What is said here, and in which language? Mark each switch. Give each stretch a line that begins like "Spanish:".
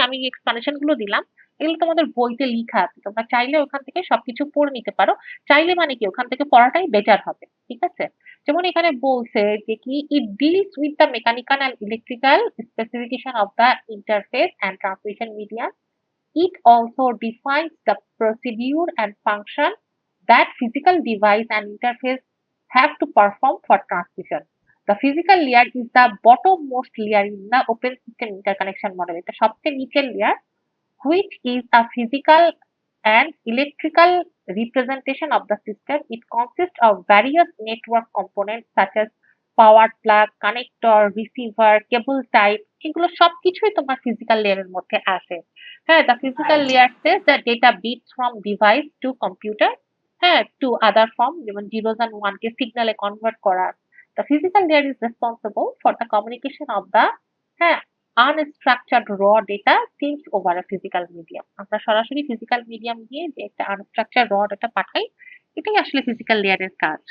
Bangla: আমি এক্সপ্লেনেশন গুলো দিলাম, এগুলো তোমাদের বইতে লিখা আছে, তোমরা চাইলে ওখান থেকে সবকিছু পড়ে নিতে পারো। চাইলে মানে কি, ওখান থেকে পড়াটাই বেটার হবে। ঠিক আছে, যেমন এখানে বলছে যে কি,
English: It deals with the mechanical and electrical specification of the interface and transmission media. It also defines the procedure and function that physical device and interface have to perform for transmission. The physical layer is the bottommost layer in the open system interconnection model.
Bangla: এটা সবচেয়ে নিচের
English: layer, which is a physical and electrical representation of the system. It consists of various network components such as power plug, connector, receiver, cable type.
Bangla: এগুলো সবকিছুই তোমার physical layer এর মধ্যে আসে।
English: হ্যাঁ, the physical layer says that data bits from device to computer
Bangla: হ্যাঁ,
English: to other form
Bangla: যেমন
English: zeros and one
Bangla: K সিগনালে convert করা।
English: The physical layer is responsible for the communication of the হ্যাঁ unstructured raw data synced over a physical medium.
Bangla: আমরা সরাসরি physical medium দিয়ে যে একটা আনস্ট্রাকচার্ড র ডেটা পাঠাই, এটাই আসলে ফিজিক্যাল লেয়ারের কাজ।